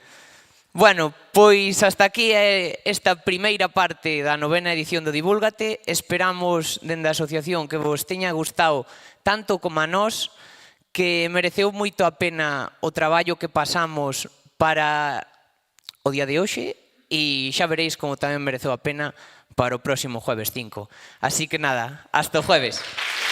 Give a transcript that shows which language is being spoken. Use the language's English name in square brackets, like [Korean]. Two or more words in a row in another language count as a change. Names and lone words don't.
[Galician] Bueno, pois hasta aquí é esta primeira parte da 9ª edición do Divúlgate. Esperamos dende a asociación que vos teña gustado tanto como a nós, que mereceu moito a pena o traballo que pasamos para o día de hoxe e xa veréis como tamén mereceu a pena para o próximo jueves 5. Así que nada, hasta o jueves.